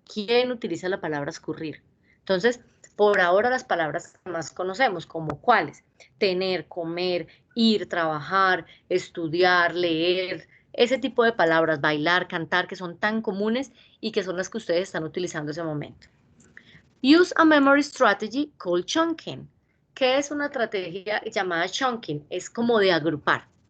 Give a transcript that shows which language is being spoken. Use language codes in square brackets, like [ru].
[es] ¿Quién utiliza la palabra escurrir? Entonces, por ahora las palabras que más conocemos, como cuáles, tener, comer, ir, trabajar, estudiar, leer, ese tipo de palabras, bailar, cantar, que son tan comunes y que son las que ustedes están utilizando en ese momento. [en] Use a memory strategy called chunking. [es] ¿Qué es una estrategia llamada chunking? Es como de agrupar.